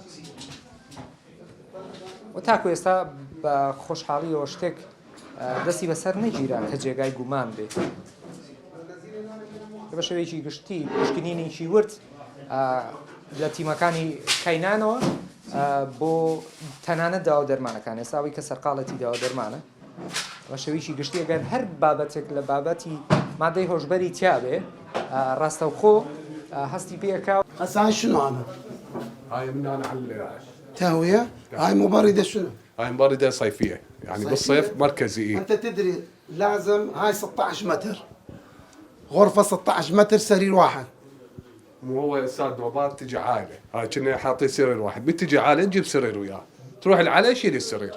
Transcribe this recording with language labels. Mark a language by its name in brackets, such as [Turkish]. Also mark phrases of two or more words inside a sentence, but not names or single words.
[Central Kurdish] و تاکو ئێستا بە خۆشحاڵیەوە شتێک دەستی بەسەر نەگیرا کە جێگای گومان بێت بە شێوەیەکی گشتی پشکنینێکی ورد لە تیمەکانی کەینانەوە بۆ تەنانەت داوا دەرمانەکان ئێستاوی کە سەرقاڵەتی داوا دەرمانە بە شێوەیەکی گشتی ئەگەر هەر بابەتێک لە بابەتی مادەی هۆشبەری تیابێ ڕاستەوخۆ هەستی پێکا [Arabic] هسه شنو هذا؟ هاي من انا على تهويه هاي مبرده شنو؟ هاي مبردة صيفية يعني بالصيف مركزي انت تدري لازم هاي 16 متر غرفه 16 متر سرير واحد مو هو استاذ نوبات تجي عائلة هاي كنا حاطين سرير واحد بتجي عائلة نجيب سرير وياه تروح العائلة يشيل السرير